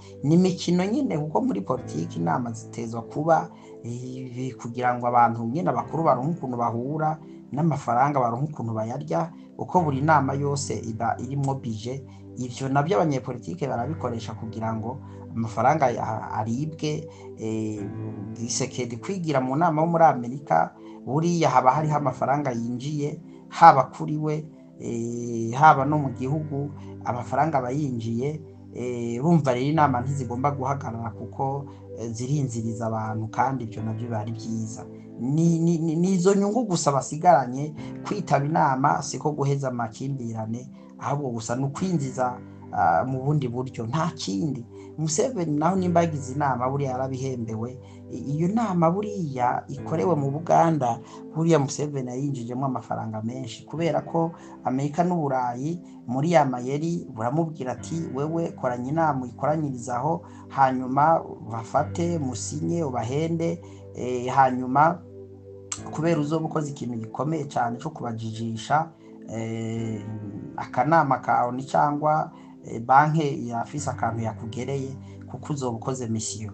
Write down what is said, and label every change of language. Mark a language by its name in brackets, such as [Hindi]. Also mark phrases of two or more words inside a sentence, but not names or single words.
[Rundi] N'imikino nyine, kuko muri politiki inama zitezwa kuba kugira ngo abantu nyine bakuru baronke ukuntu bahura, n'amafaranga baronke ukuntu bayarya, uko buri nama yose iba irimo bije. Ivyo nabyo abanyepolitike barabikoresha kugira ngo amafaranga aribwe. Gisekedi kwigira mu nama yo muri Amerika, buriya haba hariho amafaranga yinjiye, haba kuri we haba no mu gihugu, amafaranga bayinjiye. Urumva rero inama ntizigomba guhagarara, kuko zirinziriza abantu, kandi ibyo nabyo bari byiza. Nizo nyungu gusa basigaranye. Kwitaba inama siko guheza amakimbirane, ahubwo gusa n'ukwinjiza mu bundi buryo, nta kindi. Museveni naho nimba yagize inama, buriya yarabihembewe. Iyo nama buriya ikorewe mu Buganda, buriya Museveni yinjijemo amafaranga menshi, kubera ko Amerika n'Uburayi muri ya mayeri buramubwira ati wewe koranya inama uyikoranyirizaho, hanyuma bafate musinye ubahende, hanyuma kubera uzoba ukoze ikintu gikomeye cyane cyo kubajijisha, akanama kawe ni cyangwa banki yafise akantu yakugereye, kuko uzoba ukoze misiyo.